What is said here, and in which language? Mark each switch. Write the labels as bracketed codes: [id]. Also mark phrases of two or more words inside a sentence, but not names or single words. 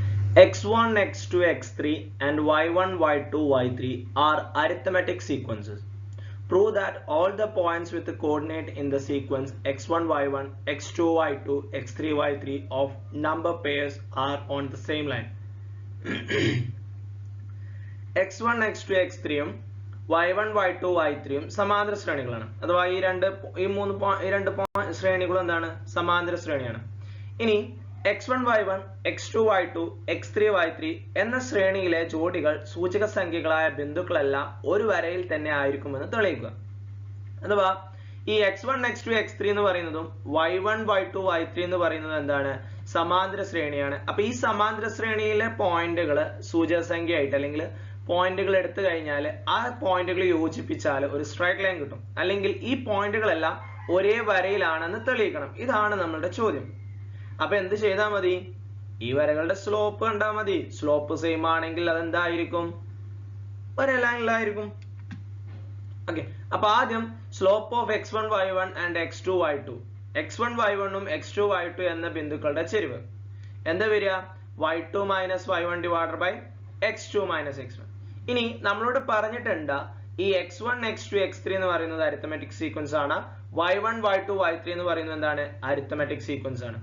[en] x1, x2, x3 and y1, y2, y3 are arithmetic sequences. Prove that all the points with the coordinate in the sequence x1, y1, x2, y2, x3, y3 of number pairs are on the same line. [ml] x1, x2, x3 യും y1, y2, y3 യും സമാന്തര ശ്രേണികളാണ്. അഥവാ ഈ രണ്ട് ശ്രേണികളും എന്താണ്? സമാന്തര ശ്രേണിയാണ്. ഇനി x1, y1, x2, y2, x3, y3 എന്ന ശ്രേണിയിലെ ജോഡികൾ സൂചക സംഖ്യകളായ ബിന്ദുക്കളെല്ലാം ഒരു വരയിൽ തന്നെ ആയിരിക്കുമെന്ന് തെളിയിക്കുക. അഥവാ ഈ x1, x2, x3 എന്ന് പറയുന്നതും y1, y2, y3 എന്ന് പറയുന്നത് എന്താണ്? സമാന്തര ശ്രേണിയാണ്. അപ്പൊ ഈ സമാന്തര ശ്രേണിയിലെ പോയിന്റുകൾ സൂചക സംഖ്യയായിട്ട് അല്ലെങ്കിൽ പോയിന്റുകൾ എടുത്തു കഴിഞ്ഞാൽ ആ പോയിന്റുകൾ യോജിപ്പിച്ചാൽ ഒരു [en] straight line [ml] കിട്ടും. അല്ലെങ്കിൽ ഈ പോയിന്റുകളെല്ലാം ഒരേ വരയിലാണെന്ന് തെളിയിക്കണം. ഇതാണ് നമ്മളുടെ ചോദ്യം. അപ്പൊ എന്ത് ചെയ്താൽ മതി? ഈ വരകളുടെ സ്ലോപ്പ് കണ്ടാൽ മതി. [en] slope same [ml] ആണെങ്കിൽ അതെന്തായിരിക്കും? ഒരേ ലൈനിലായിരിക്കും. ഓക്കെ, അപ്പൊ ആദ്യം [en] slope of x1, y1 and x2, y2. [ml] x1, y1 ഉം x2, y2 എന്ന ബിന്ദുക്കളുടെ ചെരിവ് എന്താ വരിക? [en] y2 minus y1 divided by x2 minus x1. [ml] ഇനി നമ്മളോട് പറഞ്ഞിട്ടുണ്ട് ഈ x1, x2, x3 എന്ന് പറയുന്നത് [en] arithmetic sequence [ml] ആണ്. y1, y2, y3 എന്ന് പറയുന്നത് എന്താണ്? [en] arithmetic sequence [ml] ആണ്.